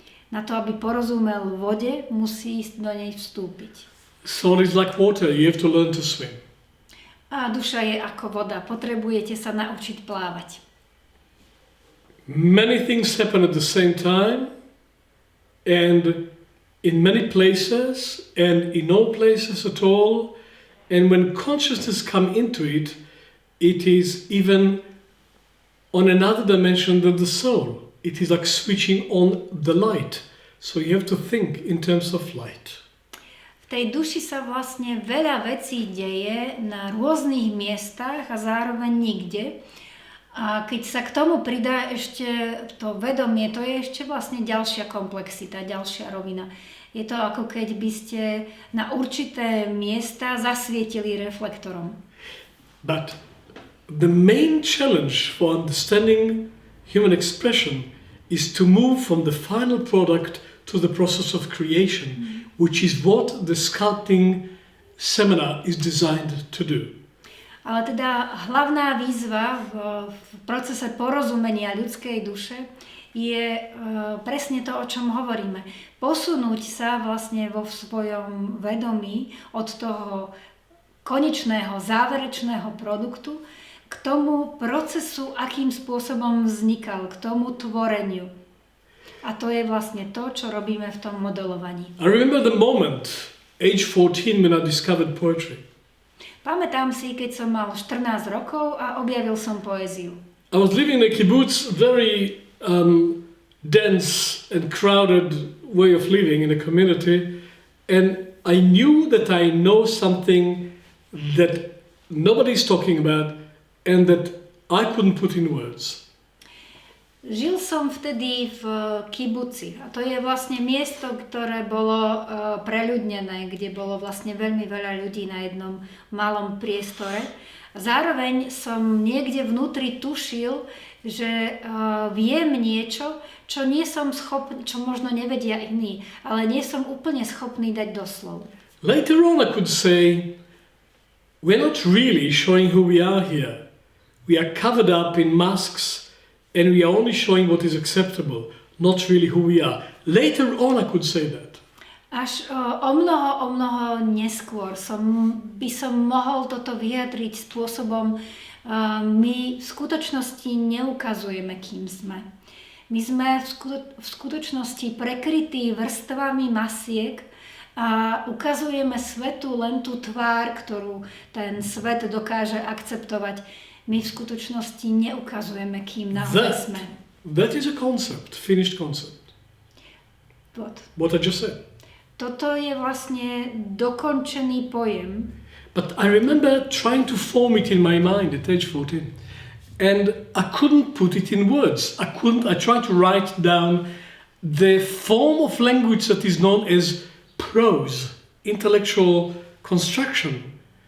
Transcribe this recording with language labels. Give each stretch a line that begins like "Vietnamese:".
Slovak: Na to, aby porozumel vode, musí ísť do nej vstúpiť.
English: Soul is like water, you have to learn to swim.
Slovak: A duša je ako voda, potrebujete sa naučiť plávať.
English: Many things happen at the same time, and in many places, and in no places at all. And when consciousness comes into it, it is even on another dimension than the soul. It is like switching on the light. So you have to think in terms of light.
Slovak: V tej duši sa vlastne veľa vecí deje na rôznych miestach a zároveň nikde. A keď sa k tomu pridá ešte to vedomie, to je ešte vlastne ďalšia komplexita, ďalšia rovina. Je to ako keď by ste na určité miesta zasvietili reflektorom.
English: But the main challenge for understanding human expression is to move from the final product to the process of creation, which is what the sculpting seminar is designed to do.
Slovak: Ale teda hlavná výzva v procese porozumenia ľudskej duše je presne to, o čom hovoríme. Posunúť sa vlastne vo svojom vedomí od toho konečného, záverečného produktu k tomu procesu, akým spôsobom vznikal, k tomu tvoreniu. A to je vlastne to, čo robíme v tom modelovaní.
English: I remember the moment, age 14, when I discovered poetry.
Slovak: Pamätám si, keď som mal 14 rokov a objavil som poéziu.
English: I was living in a kibbutz, very dense and crowded way of living in a community, and I knew that I know something that nobody's talking about and that I couldn't put in words.
Slovak: Žil som vtedy v kibuci a to je vlastne miesto, ktoré bolo preľudnené, kde bolo vlastne veľmi veľa ľudí na jednom malom priestore. Zároveň som niekde vnútri tušil, že viem niečo, čo nie som schopný, čo možno nevedia iní, ale nie som úplne schopný dať doslov.
English: Later on I could say, we're not really showing who we are here. We are covered up in masks and we are only showing what is acceptable, not really who we are. Later on I could say that.
Slovak: Až o mnoho neskôr by som mohol toto vyjadriť spôsobom, my v skutočnosti neukazujeme, kým sme. My sme v skutočnosti prekrytí vrstvami masiek a ukazujeme svetu len tú tvár, ktorú ten svet dokáže akceptovať. My v skutočnosti neukazujeme, kým naozaj sme.
English: That is a concept, finished concept. What I just said.
Slovak: Toto je vlastne dokončený pojem.
English: But I remember trying to form it in my mind at age 14. And I couldn't put it in words. I tried to write down the form of language that is known as prose, intellectual construction.